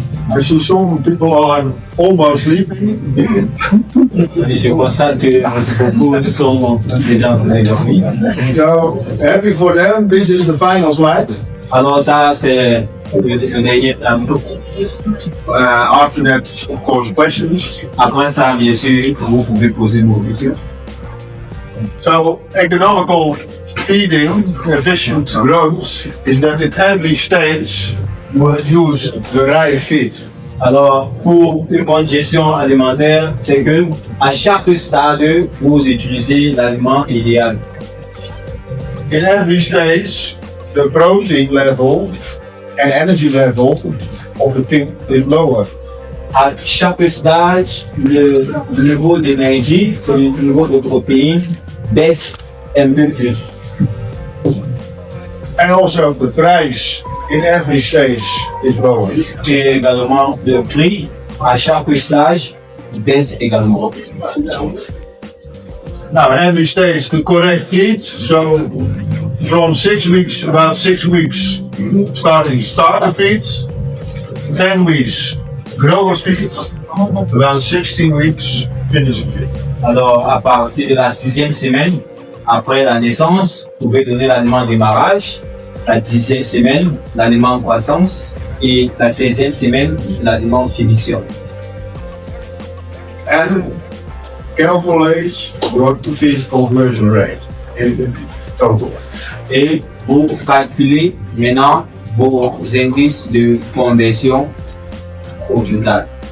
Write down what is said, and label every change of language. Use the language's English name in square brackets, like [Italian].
[English] I see some people are almost sleeping. [French] Et je constate que beaucoup sont déjà en train de dormir. [English] So happy for them. This is the final slide. [French] Alors ça, c'est le dernier tableau. [English] After that, of course, questions. [French] Après ça, bien sûr, vous pouvez poser vos questions. [English] So economical feeding, efficient growth, is that at every stage you use the right feed. [French] Alors, pour une bonne gestion alimentaire, c'est que à chaque stade, vous utilisez l'aliment idéal. [English] In every stage, the protein level and energy level of the pig is lower. [French] À chaque stage, le niveau d'énergie et le niveau de protéines baisse un peu plus. [English] And also the price in every stage is lower. [French] Et également, le prix à chaque stage baisse également. [English] Now, in every stage, the correct feed. So, from 6 weeks, about 6 weeks, starting starter feed, 10 weeks, grower feed, about 16 weeks, finishing feed. [French] Alors, à partir de la 6e semaine, après la naissance, vous pouvez donner l'aliment démarrage, la 10e semaine, l'aliment croissance et la 16e semaine, l'aliment finition. [English] And calculate your feed conversion rate in total. [French] Et vous calculez maintenant vos indices de conversion au total.